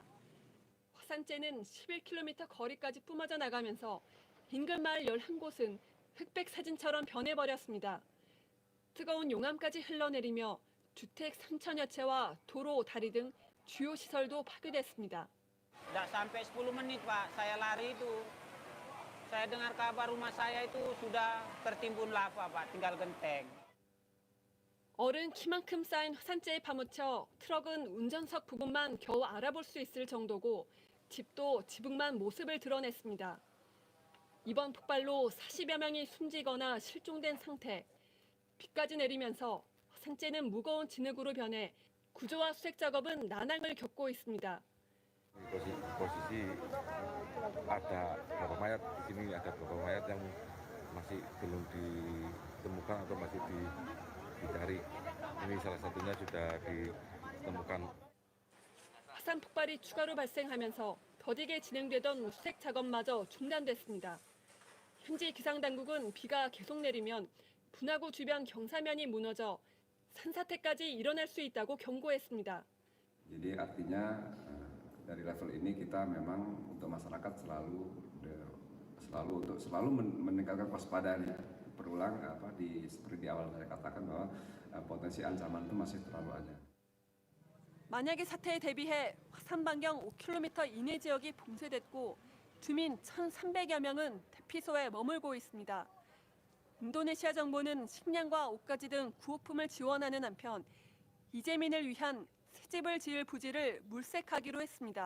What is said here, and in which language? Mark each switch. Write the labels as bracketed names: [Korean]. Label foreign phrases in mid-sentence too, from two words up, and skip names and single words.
[Korean] 화산재는 11km 거리까지 뿜어져 나가면서 인근 마을 11곳은 흑백 사진처럼 변해버렸습니다. 뜨거운 용암까지 흘러내리며 주택 3천여 채와 도로, 다리 등 주요 시설도 파괴됐습니다. [Indonesian] Tidak sampai 10 menit, Pak. Saya lari itu. Saya dengar kabar rumah saya itu sudah tertimbun lava, Pak. Tinggal genteng. [Korean] 어른 키만큼 쌓인 화산재에 파묻혀 트럭은 운전석 부분만 겨우 알아볼 수 있을 정도고 집도 지붕만 모습을 드러냈습니다. 이번 폭발로 40여 명이 숨지거나 실종된 상태. 비까지 내리면서 화산재는 무거운 진흙으로 변해 구조와 수색 작업은 난항을 겪고 있습니다. [Indonesian] Posisi ada beberapa mayat di sini, ada beberapa mayat yang masih belum ditemukan atau masih dicari. Ini salah satunya sudah ditemukan. [Korean] 화산 폭발이 추가로 발생하면서 더디게 진행되던 수색 작업마저 중단됐습니다. 현지 기상당국은 비가 계속 내리면 분화구 주변 경사면이 무너져 산사태까지 일어날 수 있다고 경고했습니다. [Indonesian] Jadi artinya dari level ini kita memang untuk masyarakat selalu meningkatkan kewaspadaannya. Berulang seperti di awal saya katakan bahwa potensi ancaman itu masih terlalu ada. [Korean] 만약의 사태에 대비해 화산 반경 5km 이내 지역이 봉쇄됐고 주민 1,300여 명은 대피소에 머물고 있습니다. 인도네시아 정부는 식량과 옷가지 등 구호품을 지원하는 한편 이재민을 위한 새 집을 지을 부지를 물색하기로 했습니다.